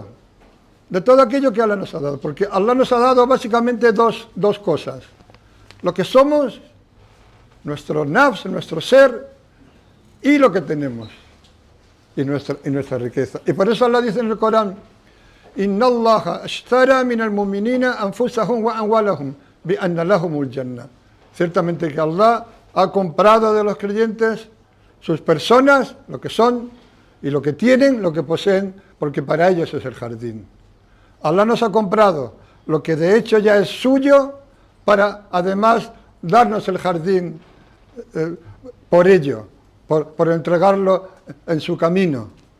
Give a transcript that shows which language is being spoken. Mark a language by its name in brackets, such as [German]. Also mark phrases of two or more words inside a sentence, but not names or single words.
[Spanish] De todo aquello que Allah nos ha dado. Porque Allah nos ha dado básicamente dos cosas. Lo que somos, nuestro nafs, nuestro ser, y lo que tenemos. Y nuestra riqueza. Y por eso Allah dice en el Corán, [Arabic] إن الله اشترى من المؤمنين أنفسهم وأموالهم بأن لهم الجنة. [Spanish] Ciertamente que Allah ha comprado de los creyentes sus personas, lo que son, y lo que tienen, lo que poseen, porque para ellos es el jardín. Allah nos ha comprado lo que de hecho ya es suyo, para además darnos el jardín por ello, por entregarlo en su camino.